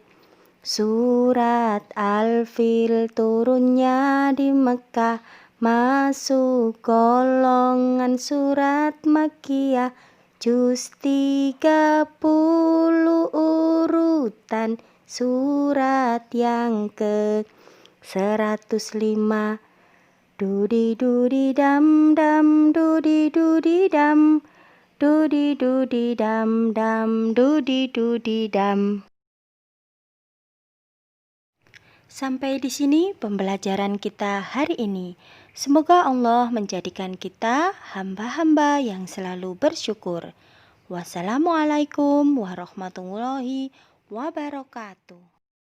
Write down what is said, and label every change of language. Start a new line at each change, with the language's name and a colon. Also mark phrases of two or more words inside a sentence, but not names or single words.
Indonesian: Surat Al-Fil turunnya di Mekah, masuk golongan surat Makkiyah, juz 30 urutan surat yang ke-105. Dudi dudi dam dam dudi dudi dam, dudi dudi dam dam dudi dudi dam. Sampai di sini pembelajaran kita hari ini. Semoga Allah menjadikan kita hamba-hamba yang selalu bersyukur.
Arabic: والسلام عليكم ورحمة الله وبركاته.